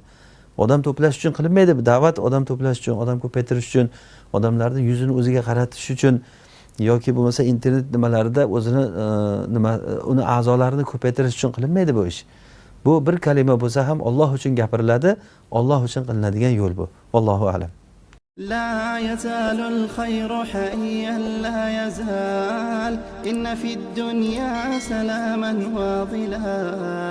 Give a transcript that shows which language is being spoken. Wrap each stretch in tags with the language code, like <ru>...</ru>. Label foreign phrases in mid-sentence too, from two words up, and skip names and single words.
<uz>Odam to'plash uchun qilinmaydi. Da'vat odam to'plash uchun, odam ko'paytirish uchun, odamlarning yuzini o'ziga qaratish uchun yoki bo'lmasa internet nimalarida o'zini uni a'zolarini ko'paytirish uchun qilinmaydi bu ish. Bu bir kalima bo'lsa ham Alloh uchun gapiriladi, Alloh uchun qilinadigan yo'l bu.</uz> <ar>الله أعلم. لا يزال الخير حيا لا يزال إن في الدنيا سلاما وظلا</ar>